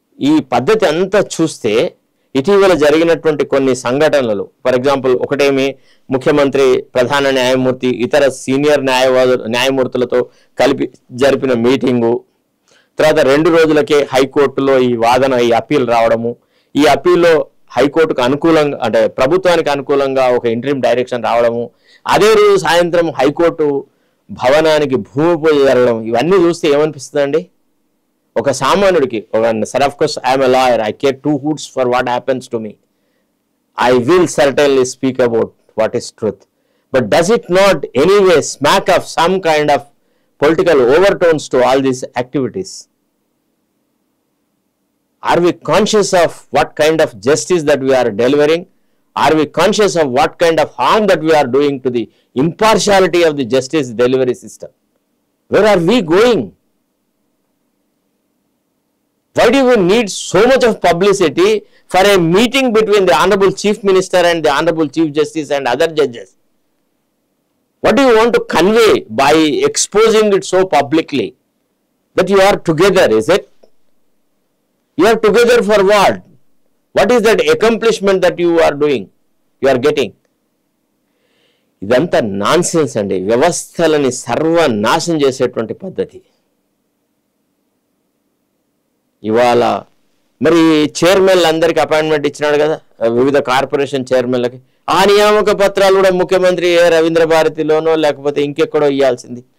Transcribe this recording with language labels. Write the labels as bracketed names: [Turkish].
[Telugu] ఈ పద్ధతి అంతా చూస్తే ఇటీవల జరిగినటువంటి కొన్ని సంఘటనలు, [English] for example [Telugu] ఒకటేమి, ముఖ్యమంత్రి, ప్రధాన న్యాయమూర్తి, ఇతర సీనియర్ న్యాయమూర్తులతో కలిపి జరిపిన మీటింగు, తర్వాత 2 రోజులకే హైకోర్టులో ఈ వాదన, ఈ అప్పీల్ రావడము, ఈ అప్పీల్లో హైకోర్టుకు అనుకూలంగా, అంటే ప్రభుత్వానికి అనుకూలంగా ఒక ఇంటరిమ్ డైరెక్షన్ రావడము, అదే రోజు సాయంత్రం హైకోర్టు భవనానికి భూమి పూజ జరగడం, ఇవన్నీ చూస్తే ఏమనిపిస్తుందండి ఒక సామాన్యుడికి? [English] Sir of course I'm a lawyer, I care 2 hoots for what happens to me. I will certainly speak about what is truth. But does it not anyway smack of some kind of political overtones to all these activities? Are we conscious of what kind of justice that we are delivering? Are we conscious of what kind of harm that we are doing to the impartiality of the justice delivery system? Where are we going? Why do we need so much of publicity for a meeting between the Honorable Chief Minister and the Honorable Chief Justice and other judges? What do you want to convey by exposing it so publicly? That you are together, is it? You are together for what? What is that accomplishment that you are doing? You are getting? [Telugu] ఇదంతా nonsense అండి. వ్యవస్థలని సర్వనాశనం చేసేటువంటి పద్ధతి. ఇవాళ మరి చైర్మన్లు అందరికీ appointment ఇచ్చినాడు కదా, వివిధ కార్పొరేషన్ చైర్మన్లకి. ఆ నియామక పత్రాలు కూడా ముఖ్యమంత్రి రవీంద్ర భారతిలోనో లేకపోతే ఇంకెక్కడో ఇవ్వాల్సింది.